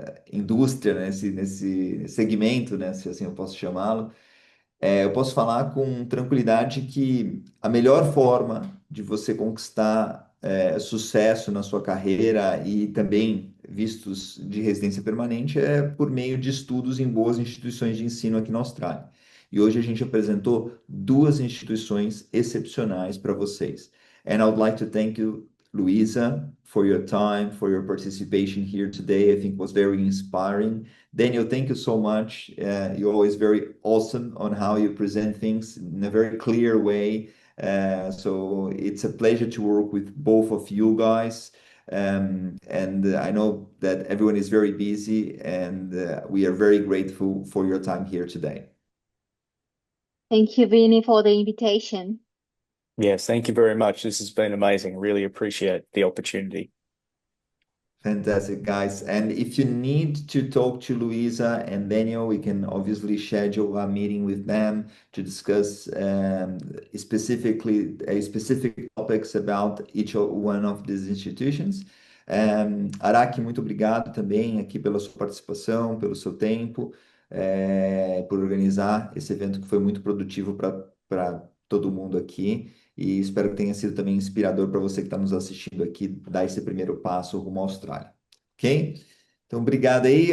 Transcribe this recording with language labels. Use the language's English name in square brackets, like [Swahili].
[Portuguese] indústria, nesse segmento, né, se assim eu posso chamá-lo, eu posso falar com tranquilidade que a melhor forma de você conquistar sucesso na sua carreira e também vistos de residência permanente é por meio de estudos em boas instituições de ensino aqui na Austrália. E hoje a gente apresentou duas instituições excepcionais para vocês. [English] And I would like to thank you, Luisa, for your time, for your participation here today. I think it was very inspiring. Daniel, thank you so much. You're always very awesome on how you present things in a very clear way. So it's a pleasure to work with both of you guys. And I know that everyone is very busy, and we are very grateful for your time here today. Thank you, Vinny, for the invitation. Yes, thank you very much. This has been amazing. Really appreciate the opportunity. Fantastic, guys. And if you need to talk to Luisa and Daniel, we can obviously schedule a meeting with them to discuss specific topics about each one of these institutions. [Portuguese] Araque, muito obrigado também aqui pela sua participação, pelo seu tempo, por organizar esse evento que foi muito produtivo para todo mundo aqui. E espero que tenha sido também inspirador para você que está nos assistindo aqui, dar esse primeiro passo rumo à Austrália. Ok? Então, obrigado aí.